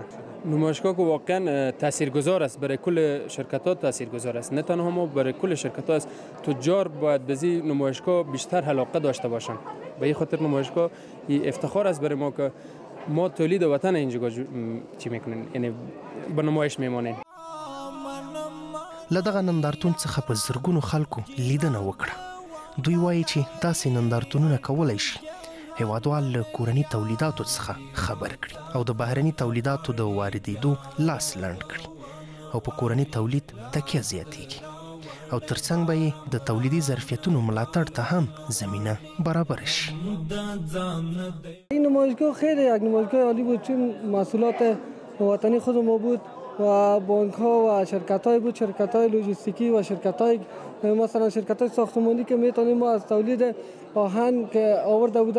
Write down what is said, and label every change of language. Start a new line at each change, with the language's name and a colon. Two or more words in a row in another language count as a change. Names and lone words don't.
Persian: نمایشگاه که واقعا تاثیرگذار است برای کل شرکت ها، تاثیرگذار است. نه تنها ما برای کل شرکت ها است، تجار باید به این نمایشگاه بیشتر علاقه داشته باشن. به این خاطر نمایشگاه افتخار است برای ما که ما تولید وطن اینجا چی میکنین، یعنی به نمایش میمانین.
Pashto: له دغه نندارتون څخه په زرګونو خلکو لیدنه وکړه. دوی وایي چې داسې نندارتونونه کولی شي هیوادوال له کورني تولیداتو څخه خبر کړي او د بهرني تولیداتو د واردېدو لاس لنډ کړي او په کورني تولید تکیه زیاتیږي او ترڅنګ به یې د تولیدي ظرفیتونو ملاتړ ته هم زمینه برابر شي.
Persian: این نمایشگاه خیلی یک نمایشگاه عالی بود، چون محصولات وطنی خود ما بود و بانک ها و شرکت های بود، شرکت های لوجستیکی و شرکت های مثلا شرکت های ساختمانی که میتونیم ما از تولید آهن که آورده بودن